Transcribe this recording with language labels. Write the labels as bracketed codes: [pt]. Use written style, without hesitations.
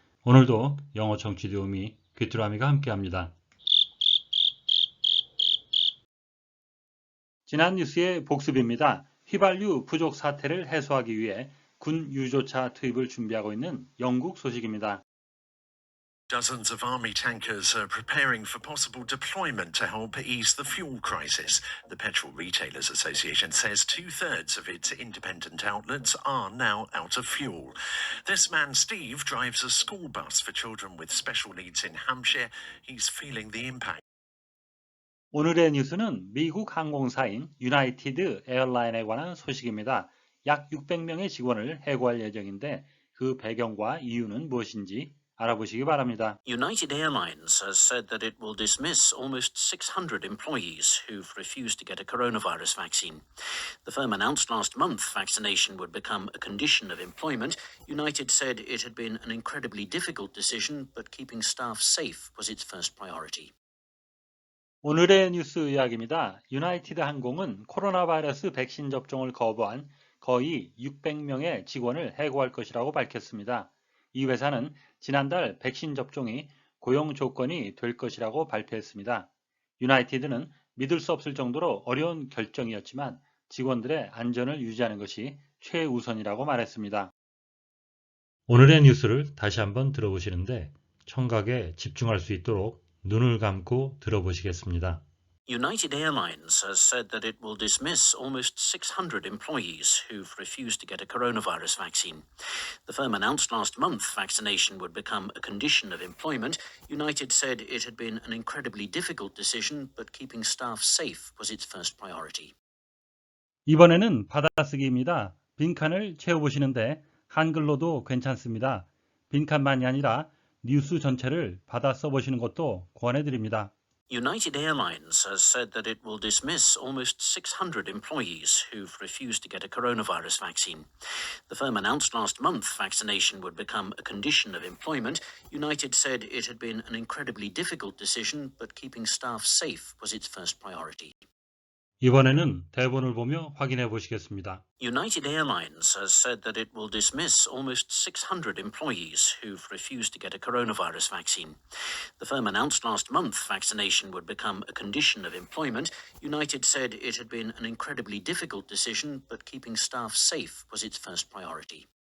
[ko] 오늘도 영어 청취 도우미 귀뚜라미가 함께합니다. 지난 뉴스의 복습입니다. 휘발유 부족 사태를 해소하기 위해 군 유조차 투입을 준비하고 있는 영국 소식입니다. [en] Dozens of army tankers are preparing for possible deployment to help ease the fuel crisis. The Petrol Retailers Association says 2/3 of its independent outlets are now out of fuel. This man, Steve, drives a school bus for children with special needs in Hampshire. He's feeling the impact. [ko] 오늘의 뉴스는 미국 항공사인 유나이티드 에어라인에 관한 소식입니다. 약 600명의 직원을 해고할 예정인데 그 배경과 이유는 무엇인지 알아보시기 바랍니다. [en] United Airlines has said that it will dismiss almost 600 employees who've refused to get a coronavirus vaccine. The firm announced last month vaccination would become a condition of employment. United said it had been an incredibly difficult decision, but keeping staff safe was its first priority. [ko] 오늘의 뉴스 이야기입니다. 유나이티드 항공은 코로나 바이러스 백신 접종을 거부한 거의 600명의 직원을 해고할 것이라고 밝혔습니다. 이 회사는 지난달 백신 접종이 고용 조건이 될 것이라고 발표했습니다. 유나이티드는 믿을 수 없을 정도로 어려운 결정이었지만 직원들의 안전을 유지하는 것이 최우선이라고 말했습니다. 오늘의 뉴스를 다시 한번 들어보시는데 청각에 집중할 수 있도록 눈을 감고 들어보시겠습니다. [en] United Airlines has said that it will dismiss almost 600 employees who've refused to get a coronavirus vaccine. The firm announced last month vaccination would become a condition of employment. United said it had been an incredibly difficult decision, but keeping staff safe was its first priority. [ko] 이번에는 받아쓰기입니다. 빈칸을 채워보시는데 한글로도 괜찮습니다. 빈칸만이 아니라 뉴스 전체를 받아 써보시는 것도 권해드립니다. [en] United Airlines has said that it will dismiss almost 600 employees who've refused to get a coronavirus vaccine. The firm announced last month vaccination would become a condition of employment. United said it had been an incredibly difficult decision, but keeping staff safe was its first priority. [ko] 이번에는 대본을 보며 확인해 보시겠습니다. [en] United Airlines has said that it will dismiss almost 600 employees who've refused to get a coronavirus vaccine. The firm announced last month vaccination would become a condition of employment. United said it had been an incredibly difficult decision, but keeping staff safe was its first priority.